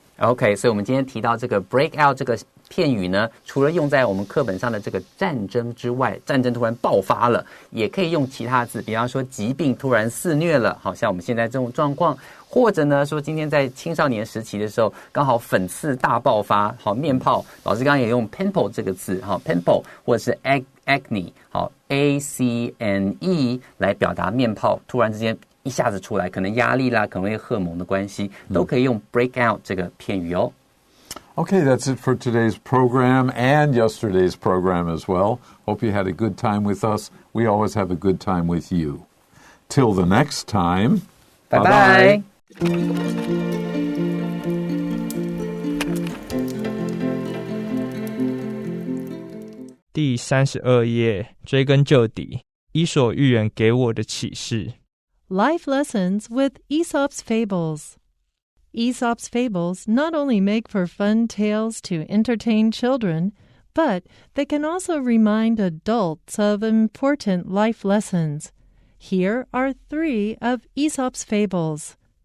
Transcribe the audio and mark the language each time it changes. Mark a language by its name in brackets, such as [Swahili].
[Chinese] OK， 所以我们今天提到这个 break out 这个片语呢，除了用在我们课本上的这个战争之外，战争突然爆发了，也可以用其他字，比方说疾病突然肆虐了，好像我们现在这种状况，或者呢说今天在青少年时期的时候，刚好粉刺大爆发，好面泡，老师刚刚也用 pimple 这个字，好 pimple 或者是 acne， 好 A-C-N-E 来表达面泡突然之间一下子出来，可能压力啦，可能会荷尔蒙的关系，都可以用 break out 这个片语哦。 [English] Okay, that's it for today's program and yesterday's program as well. Hope you had a good time with us. We always have a good time with you. Till the next time. Bye-bye. [Chinese] 第32页，追根究底，伊索寓言给我的启示。 [English] Life lessons with Aesop's Fables. Aesop's fables not only make for fun tales to entertain children, but they can also remind adults of important life lessons. Here are 3 of Aesop's fables.